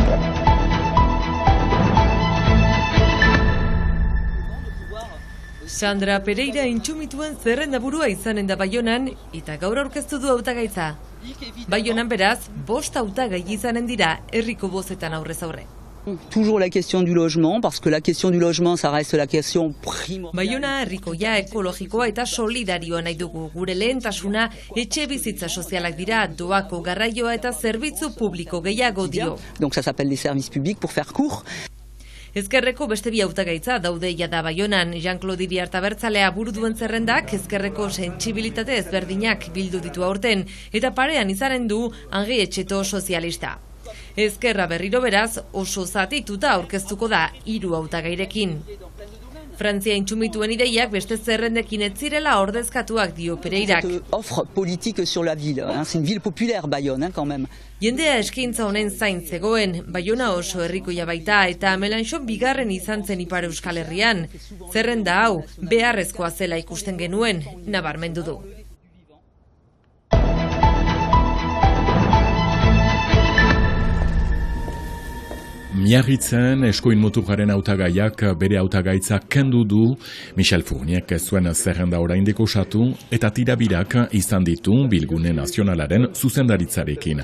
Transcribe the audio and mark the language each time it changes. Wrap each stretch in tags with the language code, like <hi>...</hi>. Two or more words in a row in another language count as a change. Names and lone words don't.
<eu>Sandra Pereira intsumituen zerrendaburua izanen da Baionan, eta gaur aurkeztu du hautagaitza. Baionan beraz, 5 hautagai izanen dira herriko bozetan aurrez aurre.</eu> <fr>Toujours la question du logement, parce que la question du logement, ça reste la question primordiale.</fr> <eu>Baiona herrikoia, ekologikoa eta solidarioa nahi dugu. Gure lehentasuna etxe bizitza sozialak dira, doako garraioa eta zerbitzu publiko gehiago dio.</eu> <fr>Donc ça s'appelle les services publics pour faire court.</fr> <eu>Ezkerreko beste bi hautagaitza daude jada Baionan. Jean-Claude Iriarte Abertzalea buru duen zerrendak ezkerreko sentsibilitate ezberdinak bildu ditu aurten, eta parean izanen du Angi Etxeto sozialista. Ezkerra berriro beraz oso zatituta aurkeztuko da 3 hautagairekin. Frantzia intsumituen ideiak beste zerrendekin ez zirela ordezkatuak dio Pereirak.</eu> <fr>Offre politique sur la ville, c'est une ville populaire Bayonne quand même.</fr> <eu>Jendea eskaintza honen zain zegoen, Baiona oso herrikoia baita eta Melanchon bigarren izan zen Ipar Euskal Herrian. Zerrenda hau beharrezkoa zela ikusten genuen, nabarmendu du. Miarritzen eskuin muturraren hautagaiak bere hautagaitza kendu du, Michel Fourniek zuen zerrenda oraindik osatu eta tirabirak izan ditu Bilgune Nazionalaren zuzendaritzarekin.</eu>